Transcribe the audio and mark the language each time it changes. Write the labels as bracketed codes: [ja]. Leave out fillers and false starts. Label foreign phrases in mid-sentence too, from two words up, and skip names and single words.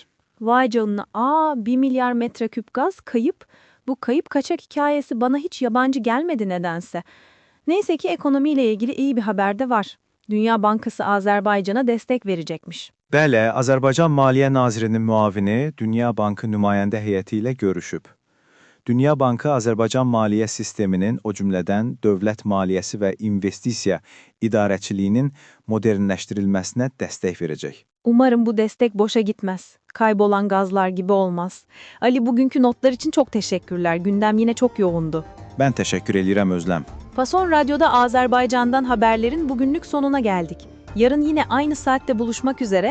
[tr] Vay canına, 1 milyar metreküp gaz kayıp. Bu kayıp kaçak hikayesi bana hiç yabancı gelmedi nedense. Neyse ki ekonomiyle ilgili iyi bir haber de var. Dünya Bankası Azerbaycan'a destek verecekmiş. [az] Bəli, Azərbaycan Maliyyə Nazirinin müavini Dünya Bankı nümayəndə heyəti ilə görüşüb. Dünya Bankı Azərbaycan maliyyə sisteminin, o cümlədən dövlət maliyyəsi və investisiya idarəçiliyinin modernləşdirilməsinə dəstək verəcək. [tr] Umarım bu destek boşa gitmez. Kaybolan gazlar gibi olmaz. Ali, bugünkü notlar için çok teşekkürler. Gündem yine çok yoğundu. [az] Mən təşəkkür edirəm Özləm. [tr] Fason Radyo'da Azerbaycan'dan haberlerin bugünlük sonuna geldik. Yarın yine aynı saatte buluşmak üzere.